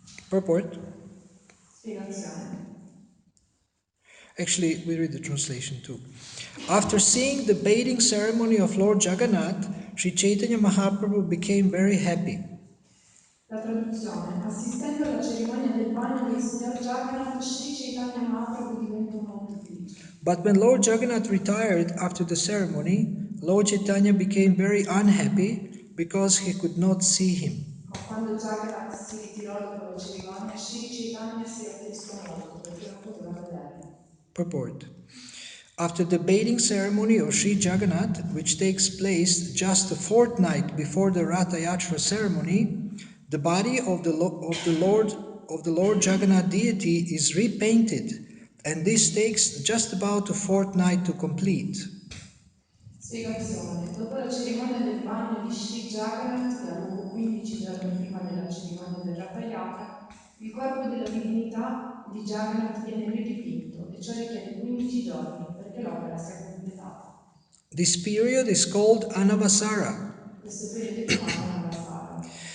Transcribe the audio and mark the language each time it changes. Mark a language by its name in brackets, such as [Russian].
[English] Purport. [Italian] Spiegazione. [English] Actually, we read the translation too. After seeing the bathing ceremony of Lord Jagannath, Sri Chaitanya Mahaprabhu became very happy. [Italian] La traduzione. Assistendo alla cerimonia del bagno del Signor Jagannath, Sri Chaitanya Mahaprabhu diventò molto felice. [English] But when Lord Jagannath retired after the ceremony, Lord Chaitanya became very unhappy because he could not see him. [Italian] Ma quando Jagannath si ritirò dopo la cerimonia, Sri Chaitanya si rattristò molto perché non poteva vederlo. [English] Purport. After the bathing ceremony of Sri Jagannath, which takes place just a fortnight before the Ratha Yatra ceremony, the body of the Lord Jagannath deity is repainted, and this takes just about a fortnight to complete. [Italian] Spiegazione. Dopo la cerimonia del bagno di Sri Jagannath, che ha luogo 15 giorni prima della cerimonia del Ratha Yatra, il corpo della divinità di Jagannath viene ridipinto e ciò richiede 15 giorni perché l'opera sia completata. [English] This period is called Anavasara. [Italian] Questo periodo è chiamato Navasara.